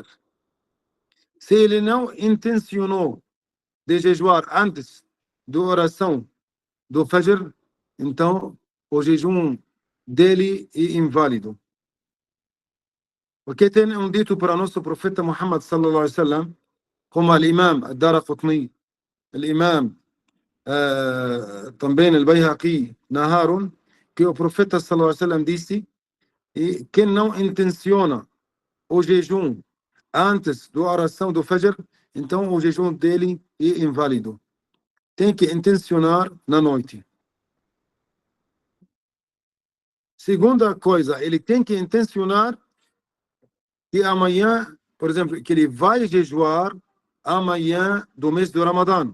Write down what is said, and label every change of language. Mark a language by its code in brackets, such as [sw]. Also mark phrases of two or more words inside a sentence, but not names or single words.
[pt] Se ele não intencionou de jejuar antes da oração do Fajr, então o jejum dele é inválido. Porque tem dito para nosso profeta Muhammad [ar] صلى الله عليه وسلم, [pt] como o Imam Ad-Daraqutni, o Imam também o Bayhaqi narraram que o profeta [ar] صلى الله عليه وسلم [pt] disse que não intenciona o jejum antes da oração do Fajr, então o jejum dele é inválido. Tem que intencionar na noite. Segunda coisa, ele tem que intencionar que amanhã, por exemplo, que ele vai jejuar amanhã do mês do Ramadã.